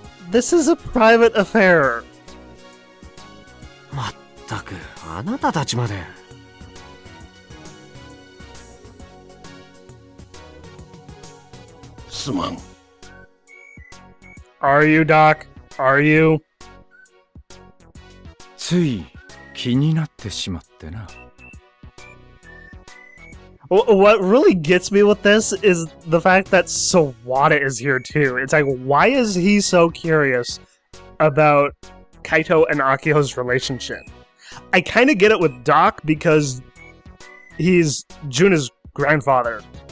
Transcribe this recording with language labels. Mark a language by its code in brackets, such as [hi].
[en] This is a private affair. [ja] まったくあなたたちまで。すまん。 [en] Are you, Doc? Are you? [ja] つい気になってしまってな。 [en] What really gets me with this is the fact that Sawada is here too. It's like, why is he so curious about Kaito and Akiho's relationship? I kind of get it with Doc because he's Juna's grandfather.